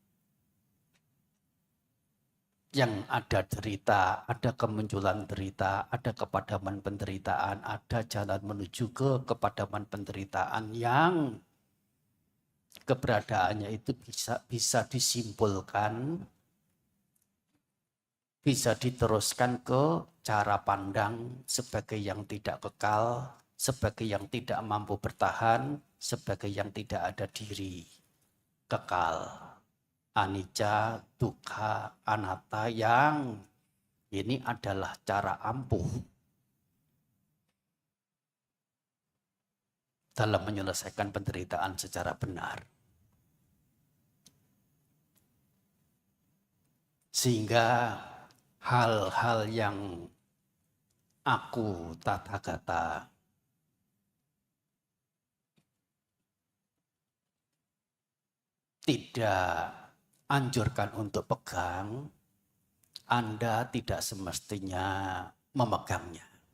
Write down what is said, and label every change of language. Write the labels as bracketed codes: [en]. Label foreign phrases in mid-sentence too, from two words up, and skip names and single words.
[id] yang ada derita, ada kemunculan derita, ada kepadaman penderitaan, ada jalan menuju ke kepadaman penderitaan yang keberadaannya itu bisa disimpulkan, bisa diteruskan ke cara pandang sebagai yang tidak kekal, sebagai yang tidak mampu bertahan, sebagai yang tidak ada diri, kekal, [pi] anicca, dukkha, anatta, [id] yang ini adalah cara ampuh dalam menyelesaikan penderitaan secara benar. Sehingga hal-hal yang aku tathagata tidak anjurkan untuk pegang, Anda tidak semestinya memegangnya.